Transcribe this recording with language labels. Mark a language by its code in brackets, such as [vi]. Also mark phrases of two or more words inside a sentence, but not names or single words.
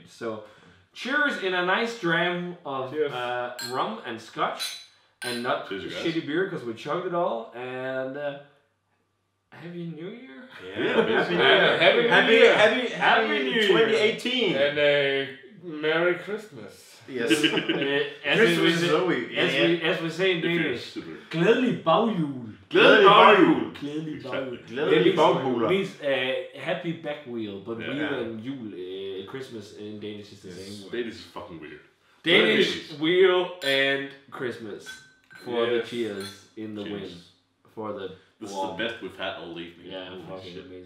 [en] So, cheers in a nice dram of rum and scotch, and not shitty beer because we chugged it all. And Happy New Year. Yeah. Happy New Year. 2018. And Merry Christmas. Yes. As we say in Danish, [da] glædelig baghjul. Glædelig baghjul. Glædelig baghjul. Glædelig baghuler. [en] Means happy back wheel, but wheel and jul, Christmas in Danish is the same word. Danish is fucking weird. Danish wheel and Christmas for the cheers in the wind. For the This is the best we've had all evening.